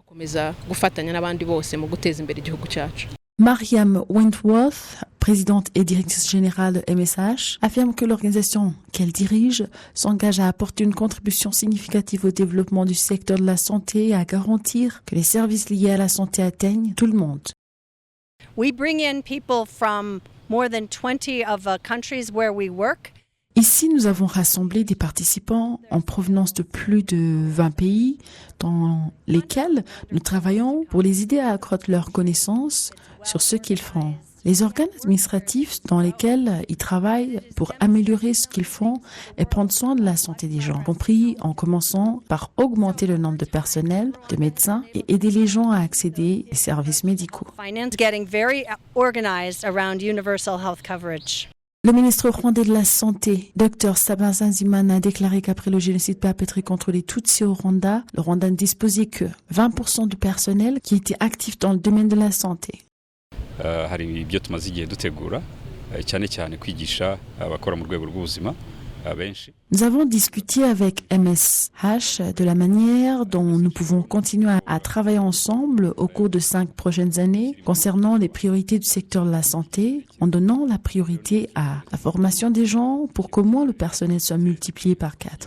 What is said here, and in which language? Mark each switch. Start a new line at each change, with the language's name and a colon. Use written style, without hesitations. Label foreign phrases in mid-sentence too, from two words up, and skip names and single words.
French: Mariam Wentworth, présidente et directrice générale de MSH, affirme que l'organisation qu'elle dirige s'engage à apporter une contribution significative au développement du secteur de la santé et à garantir que les services liés à la santé atteignent tout le monde.
English: We bring in people from more than 20 of the countries where we work.
French: Ici, nous avons rassemblé des participants en provenance de plus de 20 pays dans lesquels nous travaillons pour les aider à accroître leurs connaissances sur ce qu'ils font. Les organes administratifs dans lesquels ils travaillent pour améliorer ce qu'ils font et prendre soin de la santé des gens, compris en commençant par augmenter le nombre de personnel, de médecins et aider les gens à accéder aux services médicaux.
English: Finance getting very organized around universal health coverage.
French: Le ministre rwandais de la Santé, Dr Sabin Nsanzimana, a déclaré qu'après le génocide perpétré contre les Tutsis au Rwanda, le Rwanda ne disposait que 20% du personnel qui était actif dans le domaine de la santé.
Kinyarwanda: Hari ibyo tumaze igihe dutegura cyane cyane kwigisha abakora mu rwego rw'ubuzima.
French: Nous avons discuté avec MSH de la manière dont nous pouvons continuer à travailler ensemble au cours de 5 prochaines années concernant les priorités du secteur de la santé, en donnant la priorité à la formation des gens pour qu'au moins le personnel soit multiplié par 4.